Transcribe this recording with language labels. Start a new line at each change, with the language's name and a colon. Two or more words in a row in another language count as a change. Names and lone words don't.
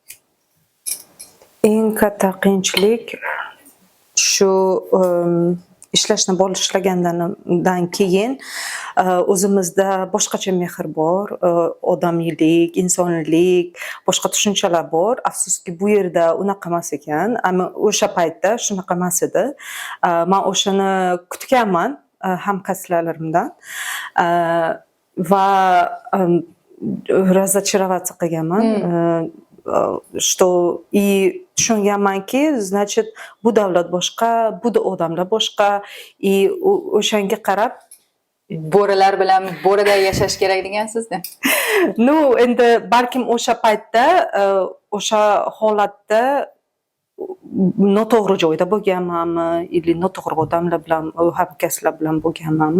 Uzbek: Eng katta qiyinchilik shu ishlashni boshlagandan keyin o'zimizda boshqacha mehr bor, odamiylik, insoniylik, boshqa tushunchalar bor. Afsuski bu yerda unaqa emas ekan, ammo o'sha paytda shunaqa emas edi. Men o'shani kutganman hamkasblarimdan va разочароваться qilganman.
Russian: Что и tushunganmanki, значит,
Uzbek: bu davlat boshqa, bu odamlar boshqa, и o'shanga qarab Bo'rilar bilan bo'rida yashash kerak degansizda. No, endi balkim o'sha paytda, o'sha holatda noto'g'ri joyda bo'lganmanmi, yoki noto'g'ri odamlar bilan, hamkasblar bilan bo'lganmanmi?